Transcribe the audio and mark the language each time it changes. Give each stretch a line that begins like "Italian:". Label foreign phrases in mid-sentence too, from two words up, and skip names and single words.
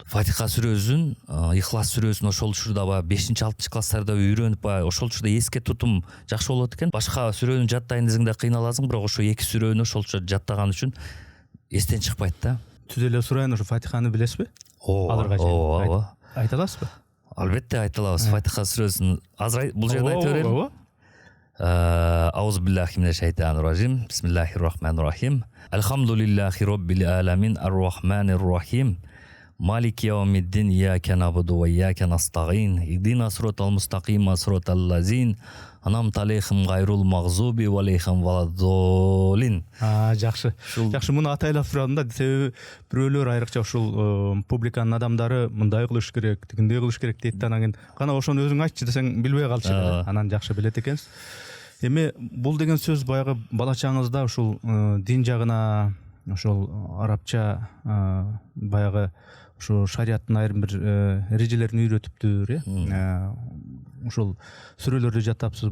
Kyrgyz: Фатиха сүрөсүн, Ихлас сүрөсүн ошол учурда баягы 5-6 класстарда үйрөнүп, баягы ошол учурда эске тутум жакшы болот экен. Башка сүрөнү жаттайын десең да кыйналасың, бирок ошо эки сүрөнү ошол учурда жаттаган үчүн эстен чыкпайт да. Түз эле сурайын, ошо Фатиханы билесизби? Ооба. Айта аласызбы? Албетте айта алабыз. Фатиха сүрөсүн азыр бул жерде айта берели.
Arabic: أعوذ بالله من الشيطان الرجيم بسم الله الرحمن الرحيم الحمد لله رب العالمين الرحمن الرحيم مالك يوم الدين إياك نعبد وإياك نستعين اهدنا الصراط المستقيم صراط الذين أنعمت عليهم غير المغضوب عليهم ولا الضالين.
Kyrgyz: Жакшы. Жакшы, муну атайлап сурадым да, себеби бирөөлөр айрыкча ушул публиканын адамдары мындай кылыш керек, тигиндей кылыш керек дейт да, анан кийин кана ошону өзүң айтчы десең билбей калчу. Анан жакшы билет экенсиз. Эми бул деген сөз баягы бала чагыңызда ушул дин жагына, ошол арабча баягы ушул шариаттын айрым бир эрежелерин үйрөтүптүр, ушул сүрөлөрдү жаттапсыз.